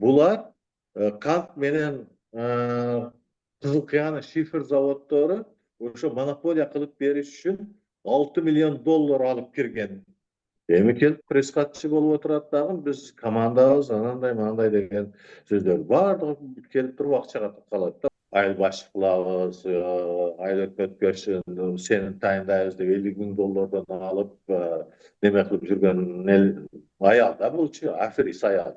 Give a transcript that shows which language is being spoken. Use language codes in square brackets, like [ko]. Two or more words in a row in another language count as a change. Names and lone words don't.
[ky] Булар кант менен Кызыл Кыяна шифр заводлары ошо монополия кылып бериш үчүн $6 миллион алып кирген. Эми келип пресс катчы болуп отурат дагы биз командабыз анандай мынандай деген сөздөр баардыгы келип туруп акчага калат да. Айыл башчы кылабыз, айыл өткөрчүн сени тайындайбыз деп $50 000 алып неме кылып жүргөн аял да булчу аферист аял.